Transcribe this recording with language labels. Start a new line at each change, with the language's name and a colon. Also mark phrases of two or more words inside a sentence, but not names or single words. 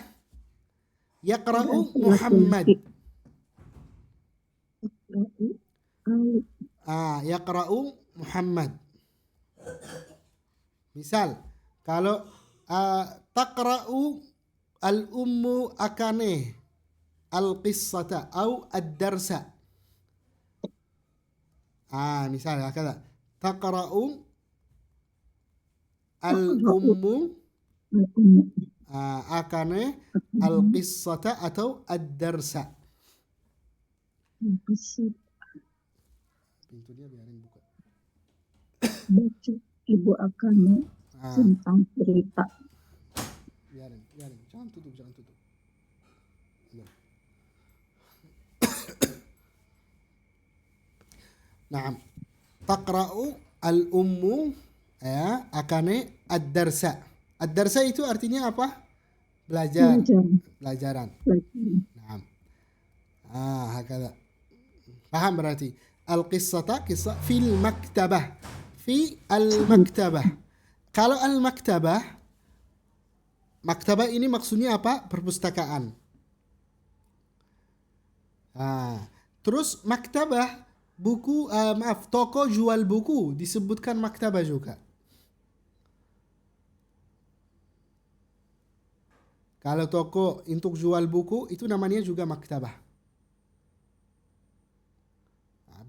Arabic: يقرأ محمد. يقرأ محمد.
Indonesian: Misal, kalau
Arabic: تقرأ الأم Akane القصة atau ad-darsa.
Indonesian: Misal hakada.
Arabic: تقرأ الأم Akane القصة atau ad-darsa.
Indonesian: Pintunya biarin buka. Baca Ibu Akane tentang cerita. Biarin. Jangan tutup. Naam.
Arabic: تقرأ الأم Akane الدرس.
Indonesian: Ad-darsa itu artinya apa? Pelajaran.
Arabic: نعم. هكذا.
Indonesian: Paham berarti?
Arabic: القصة قصة في المكتبة. في المكتبة.
Indonesian: Kalau al-maktabah, maktabah ini maksudnya apa? Perpustakaan. Terus maktabah, buku, toko jual buku disebutkan maktabah juga. Kalau toko untuk jual buku itu namanya juga maktabah.